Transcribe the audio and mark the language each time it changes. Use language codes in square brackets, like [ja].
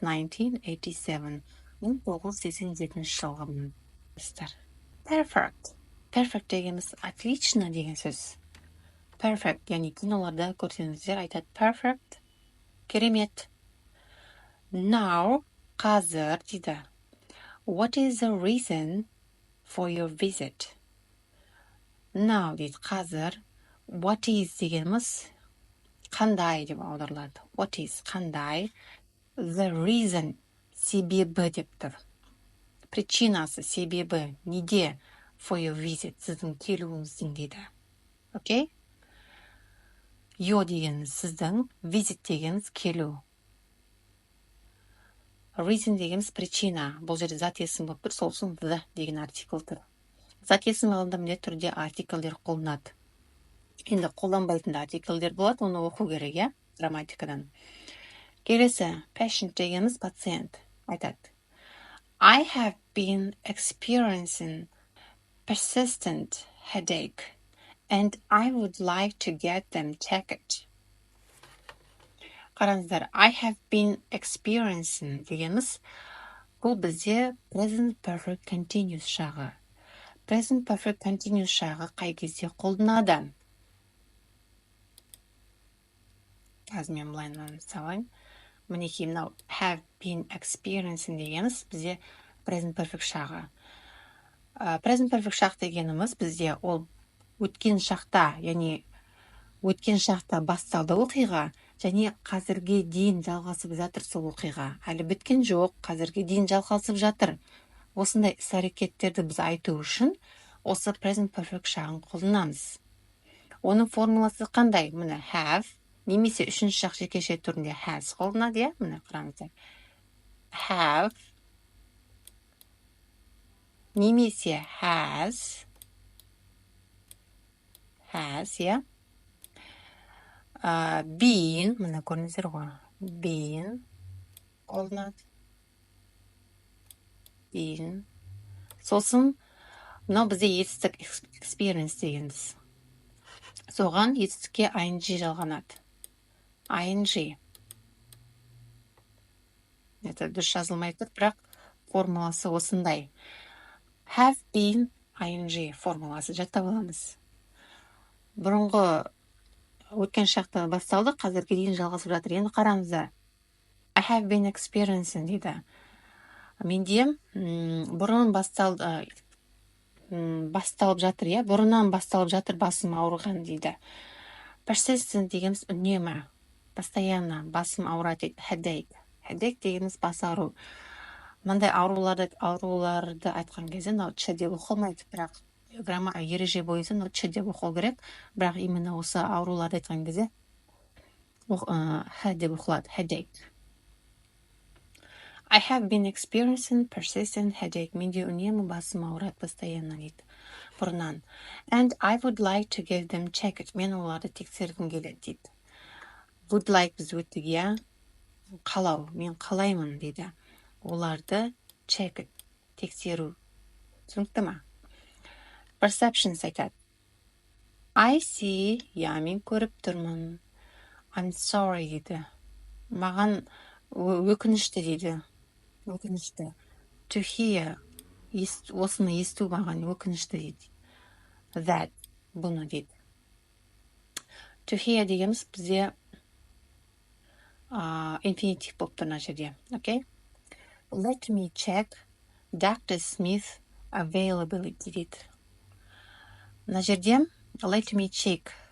[kk] 1987. 1987 жылғы мұныстар. Perfect. Perfect дегеніміз отлично деген сөз. Perfect, яғни киноларда көрсеңіздер айтады. Perfect. Керемет. Now, қазір дейді. [en] What is the reason for your visit? [kk] Now дейді қазір. What is дегеніміз қандай деп аударылады. What is қандай. The reason себебі деп тұр. Причинасы, себебі, неде [en] for your visit [kk] сіздің келуіңіздің дейді. Окей? Your дегеніміз сіздің, visit дегеніміз келу. Reason дегеніміз причина. Бұл жерде зат есім болып тұр, сол үшін the деген артикл тұр. Зат есім алында міндетті түрде артиклдер қолданады. Енді қолданбайтын артиклдер болады, оны оқу керек, иә? Грамматикадан. Келесі, patient дегеніміз пациент. Айтады. [en] I have been experiencing persistent headache and I would like to get them checked. [kk] Қараңыздар, I have been experiencing дегеніміз бұл бізде present perfect continuous шағы. Present perfect continuous шағы қай кезде қолданады? Қазір мен былайынан салайын. Мінекей мынау have been experiencing дегеніміз бізде present perfect шағы. Present perfect шақ дегеніміз бізде ол өткен шақта, яғни өткен шақта басталды оқиға, және қазірге дейін жалғасып жатыр сол оқиға. Әлі біткен жоқ, қазірге дейін жалғасып жатыр. Осындай іс-әрекеттерді біз айту үшін осы present perfect шағын қолданамыз. Оның формуласы қандай? Міне have, немесе үшінші шақ жекеше түрінде has қолданады, иә? Міне қараңыздар. Have, немесе has, has, иә. Been, мына көрдіңіздер ғой. Been қолданады. Been. Сосын, мынау бізде етістік experience дегенбіз. Соған етістікке ing жалғанады. ing. Это дұрыс жазылмай тұр, бірақ формуласы осындай. Have been ing формуласы жаттап аламыз. Бұрынғы өткен шақта басталды, қазірге дейін жалғасып жатыр. Енді қараңыздар. I have been experiencing дейді. Менде бұрын басталып жатыр, иә? Бұрыннан басталып жатыр басым ауырған дейді. Persistent дегеніміз үнемі, постоянно басым ауырады дейді. Headache. Headache дегеніміз бас ауыру. Мынандай ауруларды айтқан кезде мынау ч деп оқылмайды, бірақ ереже бойынша мынау ч деп оқылу керек, бірақ именно осы ауруларды айтқан кезде х деп оқылады. Headache. [en] I have been experiencing persistent headache. [kk] Менде үнемі басым ауырады постоянно дейді. Бұрыннан. [en] And I would like to give them check it. [kk] Мен оларды тексергім келеді дейді. Would like біз өттік, иә? Қалау. Мен қалаймын дейді. Оларды check it. Тексеру. Түсінікті ма? Perceptions айтады. [en] I see. [kk] Я мен көріп тұрмын. [en] I'm sorry дейді. [kk] Маған өкінішті дейді. Өкінішті. To hear. Осыны есту маған өкінішті дейді. That. Бұны дейді. To hear дегеніміз бізде infinitive болып тұр мына жерде. [en] Okay? Let me check Dr. Smith availability [kk] дейді. Мына жерде [en] let me check.